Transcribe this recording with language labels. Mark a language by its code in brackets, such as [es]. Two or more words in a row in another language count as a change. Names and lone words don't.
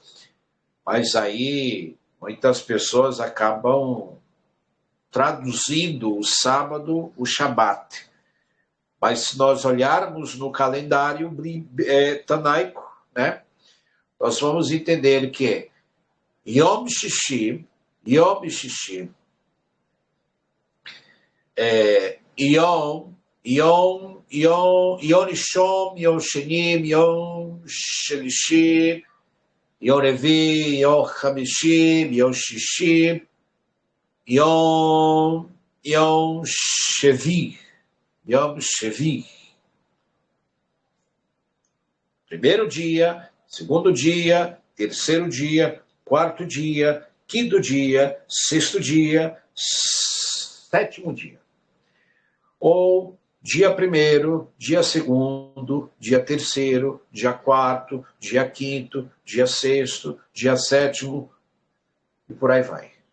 [pt] Mas aí muitas pessoas acabam traduzindo o sábado, o Shabat. Mas se nós olharmos no calendário tanaico, né, nós vamos entender que [he] יום שישי, יום ראשון, יום שני, יום שלישי, יום רביעי, יום חמישי, יום שישי, יום שביעי. יום שביעי. [pt] Primeiro dia, segundo dia, terceiro dia, quarto dia, quinto dia, sexto dia, sétimo dia. Ou dia primeiro, dia segundo, dia terceiro, dia quarto, dia quinto, dia sexto, dia sétimo, e por aí vai.